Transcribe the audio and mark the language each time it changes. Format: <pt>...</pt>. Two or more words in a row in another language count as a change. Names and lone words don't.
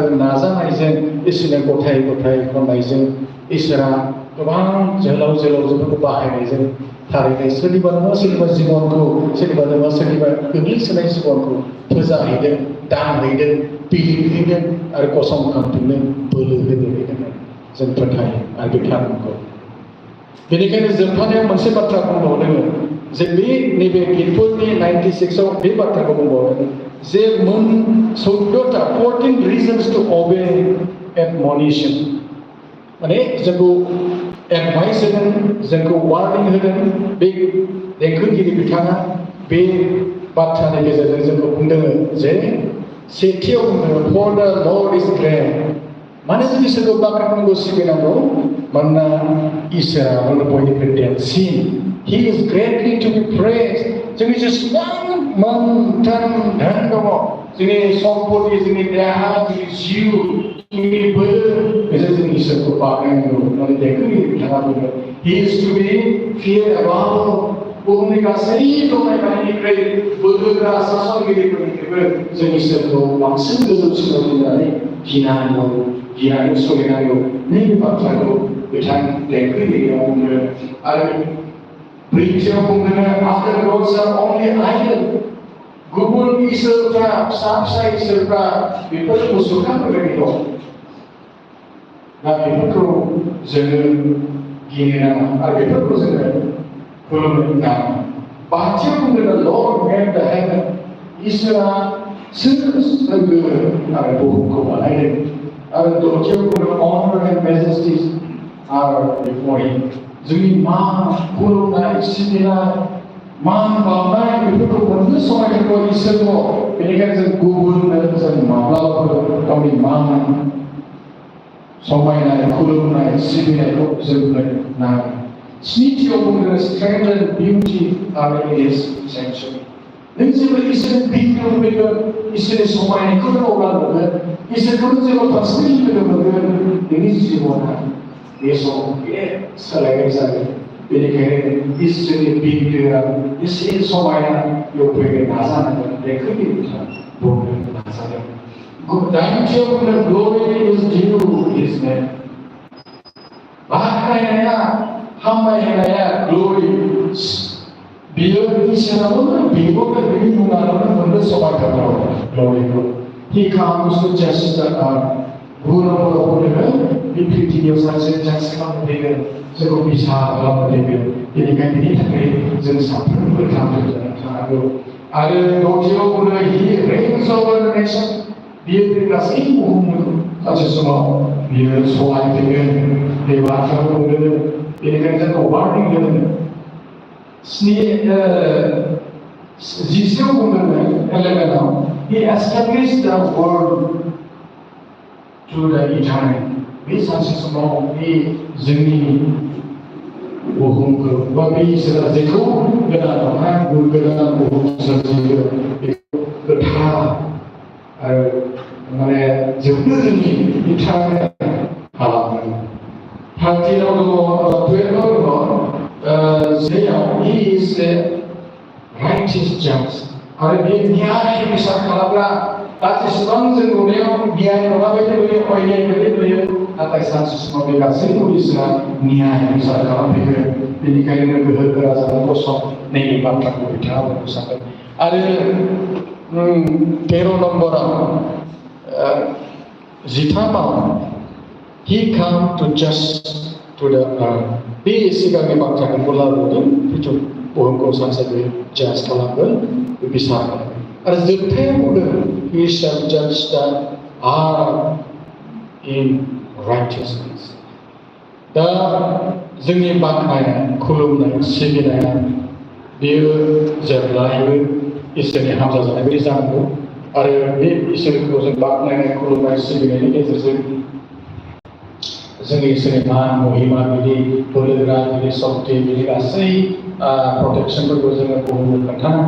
<brx>नाजानायजों इसोरनि गथाय खननायजों इसोरा गोबां जोहोलावजोफोरखौ बाहायनायजों थारैनो सोरनिबा नङा सोरनिबा जिबनखौ सोरनिबा नङा सोरनिबा गोग्लैसोनाय जिबनखौ फोजाहैदों दानहैदों बिलिरहैदों आरो गसंखांफिननो बोलो होदों जों फोथायो आरो बे थारखौ बेनिखायनो जोबथानायाव मोनसे बाथ्रा बुंबावदों जे बे नैबे गितफोरनि 96आव बे बाथ्राखौ बुंबावदों जे</brx> <en>14 reasons to obey admonition</en> <brx>माने जोंखौ एडभाइस होदों जोंखौ वार्निं होदों बे देंखोगिरि बिथाङा बे बाथ्रानि गेजेरजों जोंखौ बुंदों जे सेथियाव बुंदों</brx> <en>for the Lord is great</en> <brx>माने जों इसोरखौ बाख्नायनांगौ सिबिनांगौ मानोना इसोरा बयनिख्रुइ देरसिन</brx> <en>He is greatly to be praised</en> <brx>जोंनि जेसेबां मोनथाम धोन दङ जोंनि सम्पति जोंनि देहा जोंनि जिउ जोंनि बोलो बेजों जों इसोरखौ बाख्नायनांगौ माने देंखोगिरि बिथाङा बुंदों</brx> <en>He is to be feared</en> <brx>above बुहुमनि गासै दंनायनिख्रुइ बोलोग्रा सासनगिरिफोरनिख्रुइबो जों इसोरखौ बांसिन गोजौसिनाव दोननानै गिनानै सोलिनांगौ नैबे बाथ्राखौ बिथां देंखोगिरिया बुंदों आरो ब्रैथियाव बुंदों</brx> <en>other gods are only idol</en> <brx>गुबुन इसोरफ्रा फिसा इसोरफ्रा बेफोर मुसुखाफोरबायदि दं दा बेफोरखौ जोङो गिनो नाङा आरो बेफोरखौ जोङो खुलुमनो नाङा बाथियाव बुंदों</brx> <en>Lord made the heaven</en> <brx>इसोरा सोरगो आरो बुहुमखौ बानायदों आरो दथियाव बुंदों</brx> <en>honor and majesties are before him</en> <brx>जोंनि मान खुलुमनाय सिबिनाय मान बावनाय बेफोरखौ मोननो समायनांगौ इसोरखौ बेनिखायनो जों गुबुननो जों माब्लाबाबो गावनि मान समायनाय खुलुमनाय सिबिनायखौ जोंनो नाङा स्निथियाव बुंदों</brx> <en>strength and beauty are in his sanctuary</en> <brx>नों जेब्ला इसोरनि भिडिअ फैगोन इसोरनि समायनायखौ नों अब्ला नुगोन इसोरखौ जेब्ला पार्सनेलि लोगो मोनगोन नोंनि जिबना बे समाव बे सोलायनाय जागोन बेनिखायनो इसोरनि बिन्दोआ एसे समायना फैनो नाजानांगोन बेखौनो बुंनो नाजादों। दाइनथियाव बुंदों</brx> <en>glory is due his name।</en> <brx>बाख्नायनाया हामबायनाया glory बियो इसोराबो बेबो बेनि मुङावनो मोननो समायथाव gloryखौ।</brx> <en>He comes to judge the earth।</en> <brx>बुहुमाव फैगोन बे पृथ्वीयाव सासे जाज खालामनो फैगोन जोंखौ बिसार खालामनो फैगोन। बेनिखायनो बेनि थाखाय जों साफ्रोमबो थांनो थानांगौ। आरो दथियाव बुङो</brx> <en>he reigns over the nation।</en> <brx>बियो बे गासै बुहुमखौ सानसे समाव बियो सहायफैगोन बे बाथ्राखौ बुंदों। बेनिखायनो जोंखौ वार्निं होदों। जिसेआव बुंदों 11आव</brx> <en>he established the world to the eternity।</en> <brx>बे सानसे समाव बे जोंनि बुहुमखौ बा बे इसोरा जेखौ गोदान बुहुम सोरजियो बेखौ गोथार आरो माने जोबनो रोङि इटारनेल खालामो। 13आव दङ 12आव दङ जेयाव</brx> <en>he is a righteous judge।</en> <brx>आरो बे न्याय बिसार खालामग्रा दा जेसेबां जों नुनायाव न्याय नङा बायदि नुयो अन्याय बायदि नुयो नाथाय सानसे समाव बे गासैखौ इसोरा न्याय बिसार खालामफैगोन। बेनिखायनो गोहो गोरा जानांगौ सम नैबे बाथ्राखौ बिथाङा बुंनो सानदों। आरो 13 नम्बराव 13आव</brx> <en>he come to judge to the earth।</en> <brx>बे सिगांनि बाथ्राखौ लाबोदों जिथु बुहुमखौ सानसे बे जाज खालामगोन बिसार खालामगोन। आरो जोबथायाव बुंदों</brx> <en>he shall judge the earth in righteousness।</en> <brx>दा जोंनि बाख्नायनाय खुलुमनाय सिबिनाया बेयो जेब्लायबो इसोरनि हामजा जानाय बायदि जानांगौ। आरो बे इसोरखौ जों बाख्नायनाय खुलुमनाय सिबिनायनि गेजेरजों जोंनि इसोरनि मान महिमा बिदि बोलोगोरा बिदि सक्ति बिदि गासै प्रटेक्सनफोरखौ जोङो बुहुमनो खोन्थानांगौ।</brx>